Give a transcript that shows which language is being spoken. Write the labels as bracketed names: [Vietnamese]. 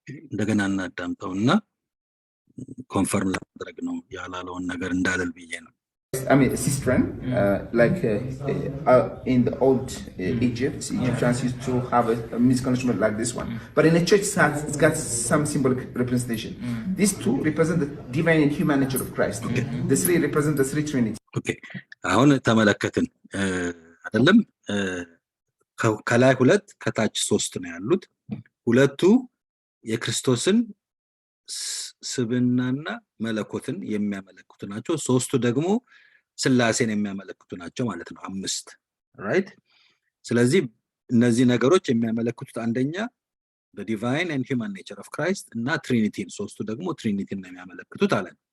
[Amharic] እንደገና እናዳምጠውና ኮንፈርም ለማድረግ ነው ያላለውን ነገር እንዳልል ብዬ ነው። [English] I mean, sistren, like in the old Egypt, Egyptians used to have a misconstruction like this one. But in the church, it's got some symbolic representation. These two represent the divine and human nature of Christ. Okay. The three represent the three Trinity. [Amharic] Okay. አሁን ተመለከትን አይደለም? ከላይ ሁለት ከታች ሶስት ነው ያሉት። ሁለቱ የክርስቶስን ስብናና መለኮትን የሚያመለክቱ ናቸው። ሶስቱ ደግሞ ስላሴን የሚያመለክቱ ናቸው ማለት ነው። አምስት ራይት። ስለዚህ እነዚህ ነገሮች የሚያመለክቱት አንደኛ [English] the divine and human nature of Christ [Amharic] እና ትሪኒቲን፣ ሶስቱ ደግሞ ትሪኒቲን ነው የሚያመለክቱት አለ።